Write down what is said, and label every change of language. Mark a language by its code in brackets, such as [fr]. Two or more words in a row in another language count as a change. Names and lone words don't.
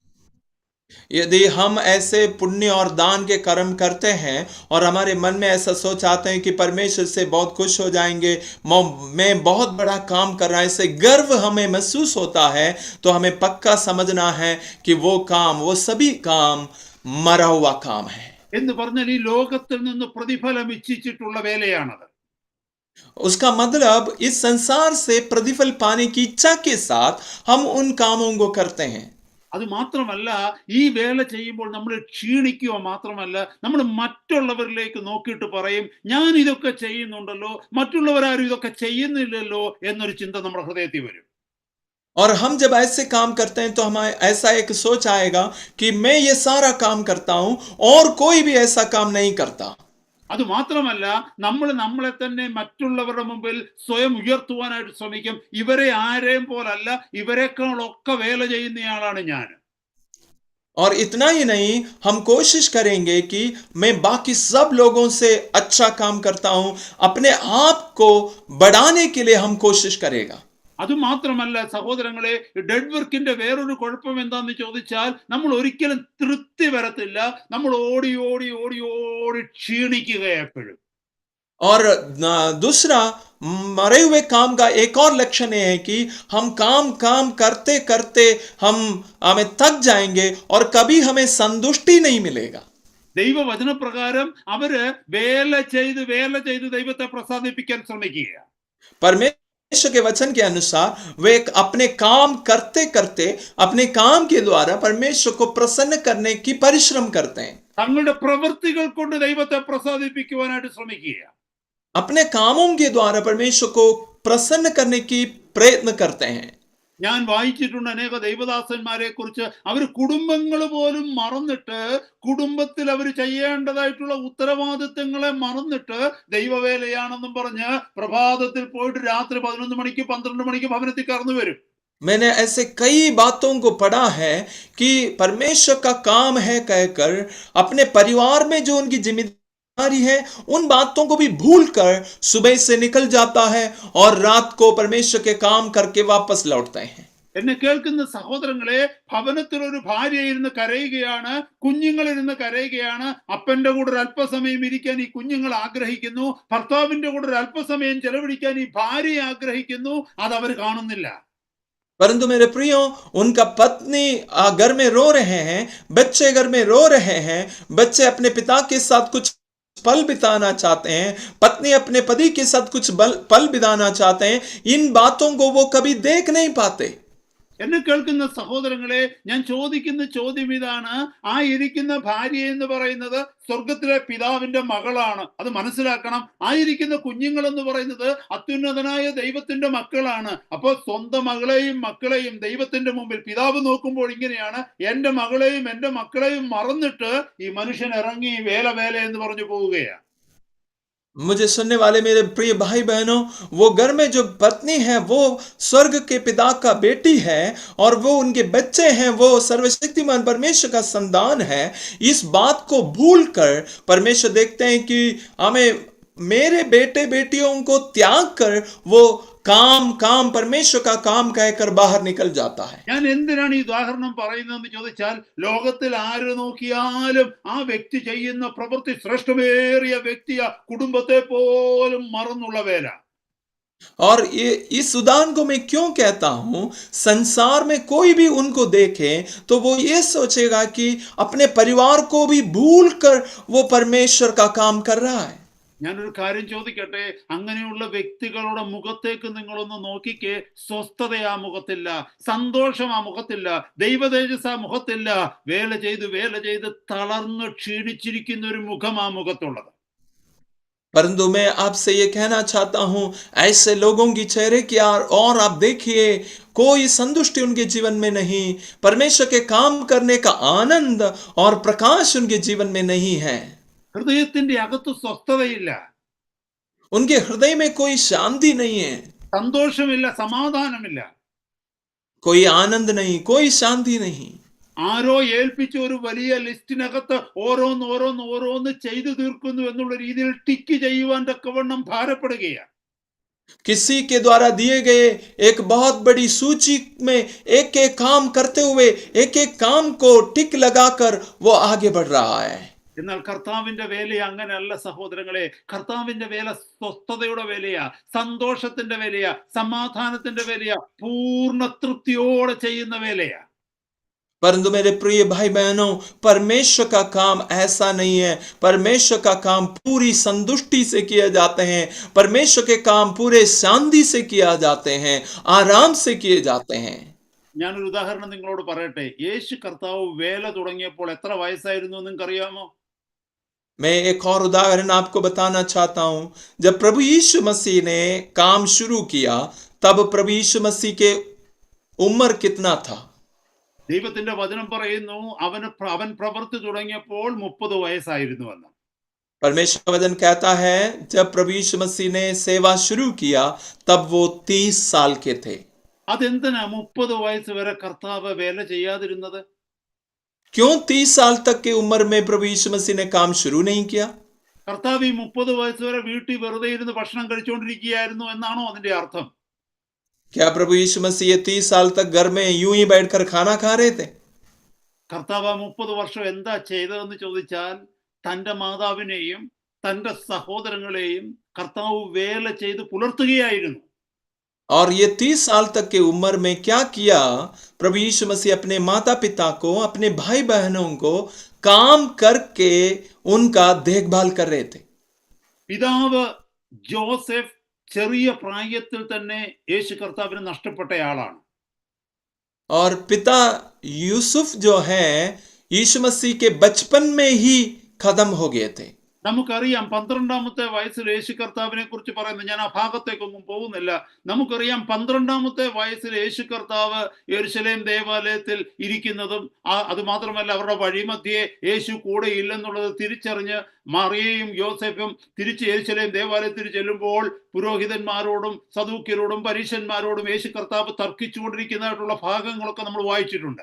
[hi] यदि हम ऐसे पुण्य और दान के कर्म करते हैं और हमारे मन में ऐसा सोच आते हैं कि परमेश्वर से बहुत खुश हो जाएंगे, मैं बहुत बड़ा काम कर रहा है, इससे गर्व हमें महसूस होता है, तो हमें पक्का समझना है कि वो सभी काम मरा हुआ काम है. [ml] എന്ന് പറഞ്ഞാൽ ഈ ലോകത്തിൽ നിന്ന് പ്രതിഫലം ഇച്ഛിച്ചിട്ടുള്ള വേലയാണത്. [hi] उसका मतलब इस संसार से प्रतिफल पाने की इच्छा के साथ हम उन कामों को करते हैं. [ml] അത് മാത്രമല്ല, ഈ വേല ചെയ്യുമ്പോൾ നമ്മൾ ക്ഷീണിക്കുക മാത്രമല്ല, നമ്മൾ മറ്റുള്ളവരിലേക്ക് നോക്കിയിട്ട് പറയും, ഞാൻ ഇതൊക്കെ ചെയ്യുന്നുണ്ടല്ലോ, മറ്റുള്ളവരാരും ഇതൊക്കെ ചെയ്യുന്നില്ലല്ലോ എന്നൊരു ചിന്ത നമ്മുടെ ഹൃദയത്തിൽ വരും. [hi] और हम जब ऐसे काम करते हैं तो हमें ऐसा एक सोच आएगा कि मैं ये सारा काम करता हूं और कोई भी ऐसा काम नहीं करता. [ml] അത് മാത്രമല്ല, നമ്മളെ തന്നെ മറ്റുള്ളവരുടെ മുമ്പിൽ സ്വയം ഉയർത്തുവാനായിട്ട് ശ്രമിക്കും. ഇവരെ ആരെയും പോലല്ല, ഇവരെക്കാളൊക്കെ വേല ചെയ്യുന്നയാളാണ് ഞാൻ. [hi] और इतना ही नहीं, हम कोशिश करेंगे कि मैं बाकी सब लोगों से अच्छा काम करता हूं, अपने आप को बढ़ाने के लिए हम कोशिश करेगा. [ml] അത് മാത്രമല്ല സഹോദരങ്ങളെ, [en] dead work's [ml] വേറൊരു കുഴപ്പം എന്താന്ന് ചോദിച്ചാൽ, നമ്മൾ ഒരിക്കലും തൃപ്തി വരത്തില്ല, നമ്മൾ ഓടി ഓടി ഓടി ഓടി ക്ഷീണിക്കുക എപ്പോഴും. [hi] और दूसरा मरे हुए काम का एक और लक्षण यह है कि हम काम करते करते हमें थक जाएंगे और कभी हमें संतुष्टि नहीं मिलेगा. [ml] ദൈവവചനപ്രകാരം അവര് വേല ചെയ്ത് ദൈവത്തെ പ്രസാദിപ്പിക്കാൻ ശ്രമിക്കുക. [hi] परमेश्वर के वचन के अनुसार वे अपने काम करते करते अपने काम के द्वारा परमेश्वर को प्रसन्न करने की परिश्रम करते हैं. [ml] തങ്ങളുടെ പ്രവൃത്തികൾ കൊണ്ട് ദൈവത്തെ പ്രസാദിപ്പിക്കുവാനായിട്ട് ശ്രമിക്കുക. [hi] अपने कामों के द्वारा परमेश्वर को प्रसन्न करने की प्रयत्न करते हैं. [ml] ഞാൻ വായിച്ചിട്ടുണ്ട് അനേക ദൈവദാസന്മാരെ കുറിച്ച്. അവർ കുടുംബങ്ങൾ പോലും മറന്നിട്ട്, കുടുംബത്തിൽ അവർ ചെയ്യേണ്ടതായിട്ടുള്ള ഉത്തരവാദിത്തങ്ങളെ മറന്നിട്ട് ദൈവവേലയാണെന്നും പറഞ്ഞ് പ്രഭാതത്തിൽ പോയിട്ട് രാത്രി 11 മണിക്ക് 12 മണിക്ക് ഭവനത്തിൽ കടന്നു വരും. [hi] मैंने ऐसे कई बातों को पढ़ा है कि परमेश्वर का काम है कहकर अपने परिवार में जो उनकी जिम्मेदारी है उन बातों को भी भूलकर सुबह से निकल जाता है और रात को परमेश्वर के काम करके वापस लौटते हैं। [ml] എന്നെ കേൾക്കുന്ന സഹോദരങ്ങളെ, ഭവനത്തിൽ ഒരു ഭാര്യ ഇരുന്ന് കരയുകയാണ്, കുഞ്ഞുങ്ങൾ ഇരുന്ന് കരയുകയാണ്. അപ്പന്റെ കൂടെ ഒരു അല്പസമയം ഇരിക്കാൻ ഈ കുഞ്ഞുങ്ങൾ ആഗ്രഹിക്കുന്നു, ഭർത്താവിന്റെ കൂടെ ഒരു അല്പസമയം ചെലവഴിക്കാൻ ഈ ഭാര്യ ആഗ്രഹിക്കുന്നു. അത് അവർ കാണുന്നില്ല. [hi] परंतु मेरे प्रियो, उनका पत्नी घर में रो रहे हैं, बच्चे घर में रो रहे हैं, बच्चे अपने पिता के साथ कुछ पल बिताना चाहते हैं, पत्नी अपने पति के साथ कुछ पल बिताना चाहते हैं, इन बातों को वो कभी देख नहीं पाते। [ml] എന്നെ കേൾക്കുന്ന സഹോദരങ്ങളെ, ഞാൻ ചോദിക്കുന്ന ചോദ്യം ഇതാണ്. ആ ഇരിക്കുന്ന ഭാര്യ എന്ന് പറയുന്നത് സ്വർഗത്തിലെ പിതാവിന്റെ മകളാണ്, അത് മനസ്സിലാക്കണം. ആയിരിക്കുന്ന കുഞ്ഞുങ്ങൾ എന്ന് പറയുന്നത് അത്യുന്നതനായ ദൈവത്തിന്റെ മക്കളാണ്. അപ്പോൾ സ്വന്തം മകളെയും മക്കളെയും ദൈവത്തിന്റെ മുമ്പിൽ പിതാവ് നോക്കുമ്പോൾ ഇങ്ങനെയാണ്, എന്റെ മകളെയും എന്റെ മക്കളെയും മറന്നിട്ട് ഈ മനുഷ്യൻ ഇറങ്ങി വേല വേല എന്ന് പറഞ്ഞു പോവുകയാണ്. [hi] मुझे सुनने वाले मेरे प्रिय भाई बहनों, वो घर में जो पत्नी है वो स्वर्ग के पिता का बेटी है और वो उनके बच्चे हैं, वो सर्वशक्तिमान परमेश्वर का संतान है। इस बात को भूलकर परमेश्वर देखते हैं कि हमें मेरे बेटे बेटियों को त्याग कर वो काम परमेश्वर का काम कहकर बाहर निकल जाता है। [ml] ഞാൻ എന്തിനാണ് ഈ ഉദാഹരണം പറയുന്നതെന്ന് ചോദിച്ചാൽ, ലോകത്തിൽ ആര് നോക്കിയാലും ആ വ്യക്തി ചെയ്യുന്ന പ്രവൃത്തി ശ്രേഷ്ഠമേറിയ വ്യക്തിയാ, കുടുംബത്തെ പോലും മറന്നുള്ള വേല. [hi] और ये इस उदाहरण को मैं क्यों कहता हूं, संसार में कोई भी उनको देखे तो वो ये सोचेगा कि अपने परिवार को भी भूलकर वो परमेश्वर का काम कर रहा है। [ml] ഞാനൊരു കാര്യം ചോദിക്കട്ടെ, അങ്ങനെയുള്ള വ്യക്തികളുടെ മുഖത്തേക്ക് നിങ്ങളൊന്ന് നോക്കിക്കേ. സ്വസ്ഥത ആ മുഖത്തില്ല, സന്തോഷം ആ മുഖത്തില്ല, ദൈവതേജസ് ആ മുഖത്തില്ല. വേല ചെയ്ത് തളർന്ന് ക്ഷീണിച്ചിരിക്കുന്ന ഒരു മുഖം ആ മുഖത്തുള്ളത്. [hi] परंतु मैं आपसे ये कहना चाहता हूं, ऐसे लोगों की चेहरे की और आप देखिए, कोई संतुष्टि उनके जीवन में नहीं, परमेश्वर के काम करने का आनंद और प्रकाश उनके जीवन में नहीं है। [ml] ഹൃദയത്തിന്റെ അകത്ത് സ്വസ്ഥതയില്ല, [hi] उनके हृदय में कोई शांति नहीं है, [ml] സന്തോഷമില്ല, സമാധാനമില്ല. [hi] कोई आनंद नहीं, कोई शांति नहीं। [ml] ആരോ ഏൽപ്പിച്ച ഒരു വലിയ ലിസ്റ്റിനകത്ത് ഓരോന്ന് ചെയ്തു തീർക്കുന്നു എന്നുള്ള രീതിയിൽ ടിക്ക് ചെയ്യുവാൻ തക്കവണ്ണം ഭാരപ്പെടുകയാണ്. [hi] किसी के द्वारा दिए गए एक बहुत बड़ी सूची में एक एक काम करते हुए एक एक काम को टिक लगाकर वो आगे बढ़ रहा है। [ml] എന്നാൽ കർത്താവിന്റെ വേല അങ്ങനെയല്ല സഹോദരങ്ങളെ. കർത്താവിന്റെ വേല സ്വസ്ഥതയുടെ വേലയാ, സന്തോഷത്തിന്റെ വേലയാ, സമാധാനത്തിന്റെ വേലയാ, പൂർണ്ണ തൃപ്തിയോടെ ചെയ്യുന്ന വേലയാ. [hi] परंतु मेरे प्रिय भाई बहनों, परमेश्वर का काम ऐसा नहीं है। परमेश्वर का काम पूरी संतुष्टि से किए जाते हैं, परमेश्वर के काम पूरे शांति से किया जाते हैं, आराम से किए जाते हैं। [ml] ഞാനൊരു ഉദാഹരണം നിങ്ങളോട് പറയട്ടെ. യേശു കർത്താവ് വേല തുടങ്ങിയപ്പോൾ എത്ര വയസ്സായിരുന്നു നിങ്ങൾക്ക് അറിയാമോ? [hi] मैं एक और उदाहरण आपको बताना चाहता हूं। जब प्रभु यीशु मसीह ने काम शुरू किया तब प्रभु यीशु मसीह के उम्र कितना था? [ml] ദൈവത്തിന്റെ വചനം പറയുന്നു, അവൻ പ്രവൃത്തി തുടങ്ങിയപ്പോൾ 30 വയസ്സായിരുന്നുവെന്ന്. [hi] परमेश्वर का वचन कहता है जब प्रभु यीशु मसीह ने सेवा शुरू किया तब वो 30 साल के थे। [ml] അതെന്തിനാ 30 വയസ്സ് വരെ കർത്താവ് വേല ചെയ്യാതിരുന്നത്? [hi] क्यों 30 साल तक की उम्र में प्रभु यीशु मसीह ने काम शुरू नहीं किया? [ml] കർത്താവ് ഈ 30 വയസ്സ് വരെ വീട്ടിൽ വെറുതെ ഇരുന്ന് ഭക്ഷണം കഴിച്ചുകൊണ്ടിരിക്കുകയായിരുന്നു എന്നാണോ അതിന്റെ അർത്ഥം? [hi] क्या प्रभु यीशु मसीह 30 साल तक घर में यूं ही बैठकर खाना खा रहे थे? [ml] കർത്താവ് 30 വർഷം എന്താ ചെയ്തതെന്ന് ചോദിച്ചാൽ, തന്റെ മാതാവിനെയും തന്റെ സഹോദരങ്ങളെയും കർത്താവ് വേല ചെയ്ത് പുലർത്തുകയായിരുന്നു. [hi] और ये 30 साल तक की उम्र में क्या किया? प्रभु यीशु मसीह अपने माता पिता को, अपने भाई बहनों को काम करके उनका देखभाल कर रहे थे। [ml] പിതാവ് ജോസഫ് ചെറിയ പ്രായത്തിൽ തന്നെ യേശു കർത്താവിനെ നഷ്ടപ്പെട്ടയാളാണ്. [hi] और पिता यूसुफ जो है यीशु मसीह के बचपन में ही खत्म हो गए थे. [ml] നമുക്കറിയാം 12ാമത്തെ വയസ്സിൽ യേശു കർത്താവിനെ കുറിച്ച് പറയുന്നത്, ഞാൻ ആ ഭാഗത്തേക്കൊന്നും പോകുന്നില്ല. നമുക്കറിയാം 12ാമത്തെ വയസ്സിൽ യേശു കർത്താവ് യെരൂശലേം ദേവാലയത്തിൽ ഇരിക്കുന്നതും അതുമാത്രമല്ല അവരുടെ വഴിമധ്യേ യേശു കൂടെ ഇല്ലെന്നുള്ളത് തിരിച്ചറിഞ്ഞ് മറിയയും യോസേഫും തിരിച്ച് യെരൂശലേം ദേവാലയത്തിൽ ചെല്ലുമ്പോൾ പുരോഹിതന്മാരോടും സദൂക്യരോടും പരീശന്മാരോടും യേശു കർത്താവ് തർക്കിച്ചുകൊണ്ടിരിക്കുന്നതായിട്ടുള്ള ഭാഗങ്ങളൊക്കെ നമ്മൾ വായിച്ചിട്ടുണ്ട്.